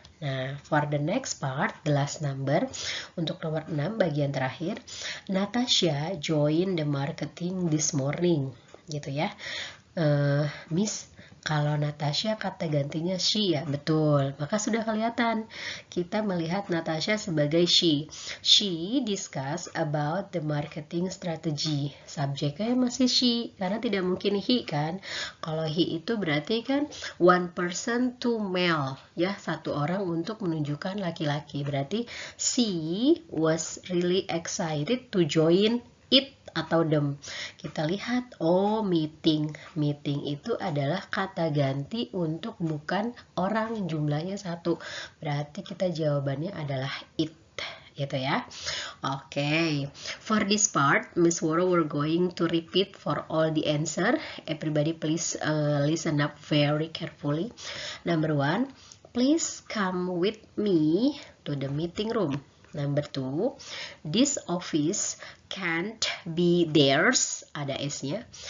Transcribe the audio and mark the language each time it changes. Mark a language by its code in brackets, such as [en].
[en] Nah, for the next part, the last number, [id] untuk nomor 6 bagian terakhir, [en] Natasha join the marketing this morning [id] gitu ya. Miss, kalau Natasha kata gantinya she ya, betul. Maka sudah kelihatan kita melihat Natasha sebagai she. [en] She discuss about the marketing strategy. [id] Subjeknya masih she, karena tidak mungkin he kan. Kalau he itu berarti kan [en] one person to male, [id] ya, satu orang untuk menunjukkan laki-laki. [en] Berarti she was really excited to join it atau them. [id] Kita lihat, oh meeting itu adalah kata ganti untuk bukan orang, jumlahnya satu, berarti kita jawabannya adalah it gitu ya. [en] Okay, for this part Miss Woro we're going to repeat for all the answer. Everybody please listen up very carefully. Number 1, please come with me to the meeting room. Number 2, this office can't be theirs, [id] ada S-nya.